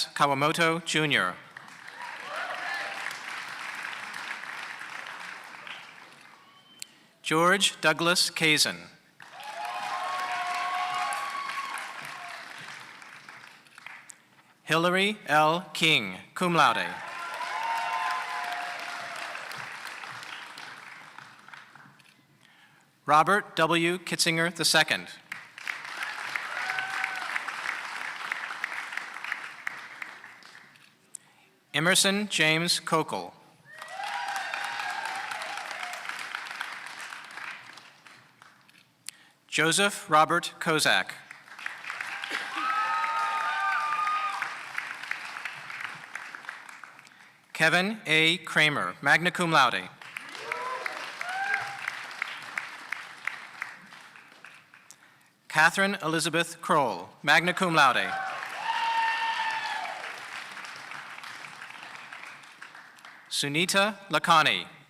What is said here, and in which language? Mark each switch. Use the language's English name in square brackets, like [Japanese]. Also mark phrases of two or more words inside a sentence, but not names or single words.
[English] Kawamoto, Jr. George Douglas Kazin. Hillary L. King, [Latin] cum laude. [English] Robert W. Kitzinger II. Emerson James Kokel. Joseph Robert Kozak. Kevin A. Kramer, [Latin] magna cum laude. [English] Catherine Elizabeth Kroll, [Latin] magna cum laude. [English] Sunita Lakhani.